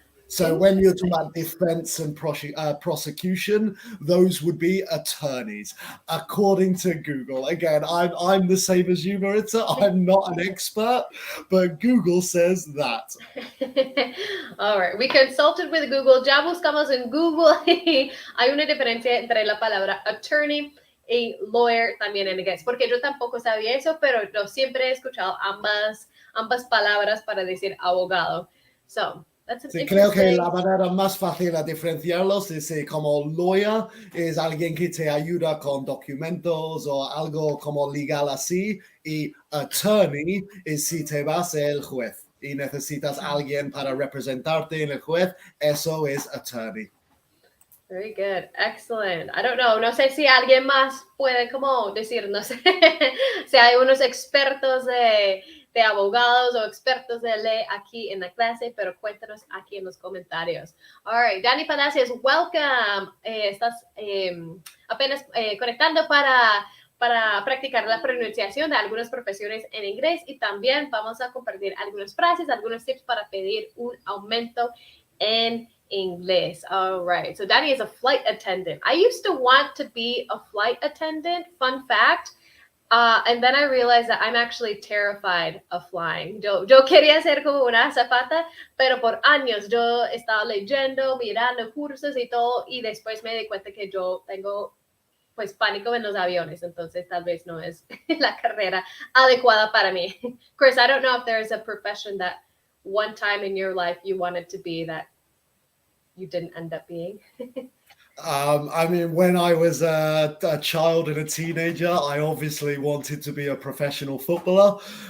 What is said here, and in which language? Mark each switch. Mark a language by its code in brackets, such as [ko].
[en] So when you're talking about defense and prosecution, those would be attorneys, according to Google. Again, I'm the same as you, Maritza. I'm not an expert, but Google says that. All right, we consulted with Google. [es] Ya buscamos en Google. Hay una diferencia entre la palabra attorney y lawyer también en inglés, porque yo tampoco sabía eso, pero yo siempre he escuchado ambas palabras para decir abogado. So, [en] That's an [es] Sí, creo que [en] interesting. [es] la manera más fácil de diferenciarlos es como lawyer es alguien que te ayuda con documentos o algo como legal así, y attorney es si te vas el juez y necesitas a alguien para representarte en el juez, eso es attorney. [en] Very good. Excellent. I don't know. [es] No sé si alguien más puede como decir, no sé, si hay unos expertos de abogados o expertos de ley aquí en la clase, pero cuéntanos aquí en los comentarios. [en] All right. [es] Dani Palacios, welcome. Estás apenas conectando para practicar la pronunciación de algunas profesiones en inglés, y también vamos a compartir algunas frases, algunos tips para pedir un aumento en English. [en] All right. So Danny is a flight attendant. I used to want to be a flight attendant. Fun fact. And then I realized that I'm actually terrified of flying. [es] Yo quería ser como una azafata, pero por años yo estaba leyendo, mirando cursos y todo, y después me di cuenta que yo tengo pues pánico en los aviones, entonces tal vez no es la carrera adecuada para mí. [en] Chris, I don't know if there is a profession that one time in your life you wanted to be that you didn't end up being. I mean, when I was a child and a teenager, I obviously wanted to be a professional footballer.